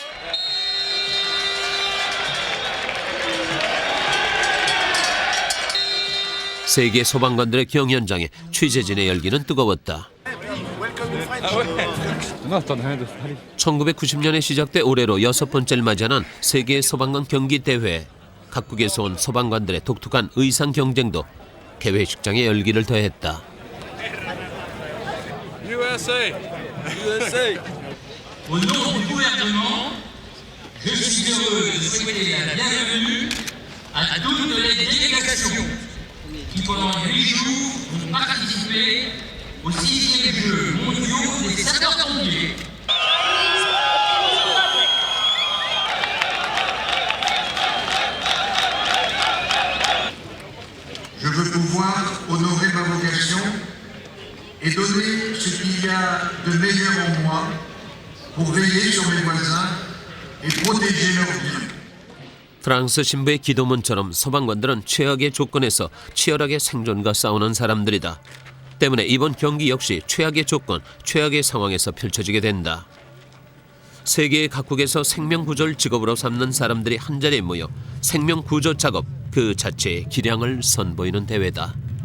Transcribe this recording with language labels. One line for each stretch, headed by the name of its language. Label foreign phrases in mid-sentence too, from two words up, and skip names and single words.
Korean: 세계 소방관들의 경연장에 취재진의 열기는 뜨거웠다. 1990년에 시작돼 올해로 6번째를 맞이하는 세계 소방관 경기대회. 각국에서 온 소방관들의 독특한 의상 경쟁도 개회식장의 열기를 더했다. USA!
French: Au nom du gouvernement, je suis heureux de souhaiter la bienvenue à toutes les délégations qui pendant 8 jours vont participer au 6e Jeux mondiaux des sapeurs-pompiers. Je veux pouvoir honorer ma vocation et donner ce qu'il y a de meilleur en moi pour veiller sur mes voisins et protéger leurs biens.
Korean: 프랑스 신부의 기도문처럼 소방관들은 최악의 조건에서 치열하게 생존과 싸우는 사람들이다. 때문에 이번 경기 역시 최악의 조건, 최악의 상황에서 펼쳐지게 된다. 세계 각국에서 생명구조를 직업으로 삼는 사람들이 한자리에 모여 생명구조 작업 그 자체의 기량을 선보이는 대회다.